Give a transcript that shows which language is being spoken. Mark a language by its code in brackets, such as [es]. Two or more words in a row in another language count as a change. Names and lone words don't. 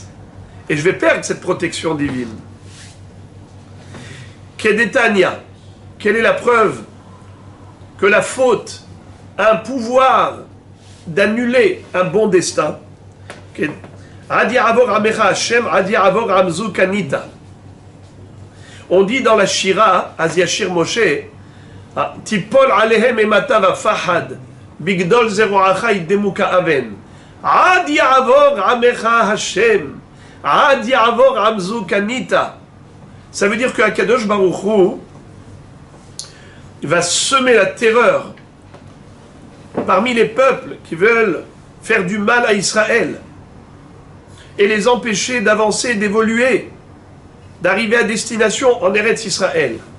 [fr] Et je vais perdre cette protection divine. Kedetania, quelle est la preuve que la faute a un pouvoir d'annuler un bon destin? On dit dans la Shira, [he] אז ישיר משה, תפול עליהם אימתה ופחד, בגדול זרועך ידמו כאבן. עד יעבור עמך השם, עד יעבור עם זו קנית. [fr] Ça veut dire que [he] הקדוש ברוך הוא [fr] va semer la terreur parmi les peuples qui veulent faire du mal à Israël et les empêcher d'avancer, d'évoluer, d'arriver à destination en Eretz Israël.